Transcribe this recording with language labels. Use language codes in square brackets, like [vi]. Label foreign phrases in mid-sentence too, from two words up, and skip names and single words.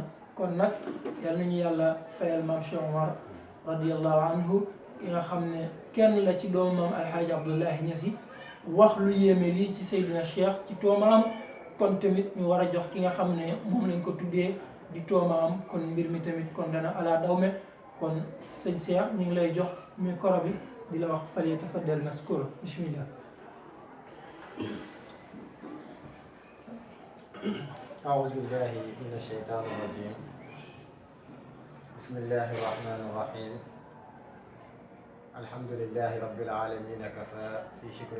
[wo] kon nag yal nañu yàlla fayal maam Cheikh Omar [ar] رضي الله عنه, [wo] ki nga xam ne kenn la ci doomu maam Alxaaji Abdullahi Ñas yi, wax lu yéeme lii ci Seydina Cheikh ci toomaam. kon tamit ñu war a jox ki nga xam ne moom lañ ko tuddee di toomaam, kon mbir mi tamit kon dana ala dawme. kon sëñ Cheikh ñu ngi lay jox micro bi di la wax fale [ar] تفضل مشكورا بسم الله. أعوذ بالله من الشيطان الرجيم بسم الله الرحمن الرحيم الحمد لله رب العالمين كفى في شكر